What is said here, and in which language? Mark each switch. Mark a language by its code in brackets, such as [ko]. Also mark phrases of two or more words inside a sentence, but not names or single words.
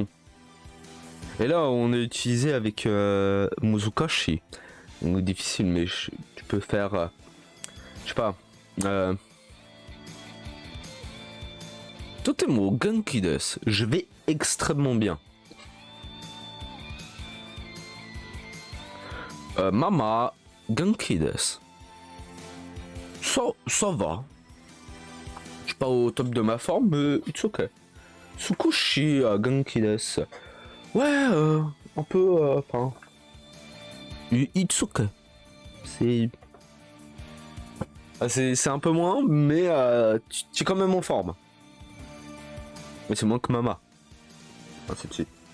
[fr] Et là, on est utilisé avec Muzukashi. Donc difficile, mais tu peux faire, je sais pas, [ja] とても元気です. [fr] Je vais extrêmement bien. [ja] まあまあ元気です. [fr] Ça va. Je suis pas au top de ma forme, mais [en] it's ok. [ja] つくし元気です. [fr] Ouais, un peu, enfin, [en] it's ok. [fr] C'est, c'est un peu moins, mais tu es quand même en forme. Mais c'est moins que Mama. Ainsi de suite.